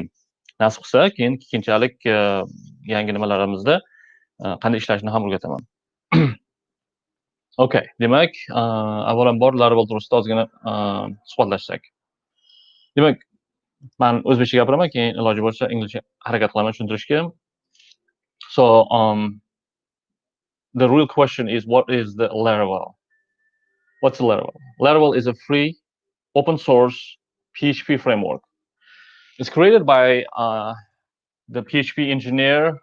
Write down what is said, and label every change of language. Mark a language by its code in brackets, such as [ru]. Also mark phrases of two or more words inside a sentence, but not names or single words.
[uz] Nasib qilsa, keyin keyinchalik yangi nimalarimizda qanday ishlashni ham o'rgataman. Okay, demak, avvalambor Laravel to'g'risida ozgina suhbatlashsak. Demak, men o'zbekcha gapiraman, keyin iloji bo'lsa inglizcha harakat qilaman tushuntirishga. [en] So, the real question is, what is the Laravel? What's Laravel? Laravel is a free, open source PHP framework. It's created by the PHP engineer.